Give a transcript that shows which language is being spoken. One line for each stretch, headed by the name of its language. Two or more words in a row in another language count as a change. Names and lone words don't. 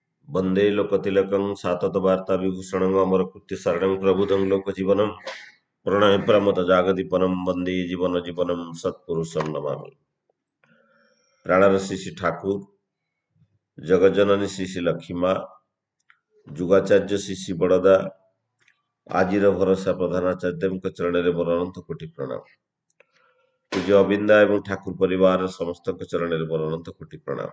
Sanskrit: वन्दे लोकतिलकं साततवार्ताविभूषणं अमरकृत्यसारणं प्रबुधं लोकजीवनं प्रणय प्रमथजागदीपनं वन्दे जीवनजीवनं सत्पुरुषं नमामि।
Odia: ପ୍ରାଣର ଶ୍ରୀ ଠାକୁର ଜଗଜ୍ଜନନୀ ଶ୍ରୀ ଲକ୍ଷ୍ମୀ ମା ଯୁଗାଚାର୍ଯ୍ୟ ଶ୍ରୀ ବଡ଼ଦା ଆଜିର ଭରସା ପ୍ରଧାନାଚାର୍ଯ୍ୟଙ୍କ ଚରଣରେ ମୋର ଅନନ୍ତ କୋଟି ପ୍ରଣାମ। ପୂଜ୍ୟ ଅବିନ୍ଦା ଏବଂ ଠାକୁର ପରିବାରର ସମସ୍ତଙ୍କ ଚରଣରେ ମୋର ଅନନ୍ତ କୋଟି ପ୍ରଣାମ।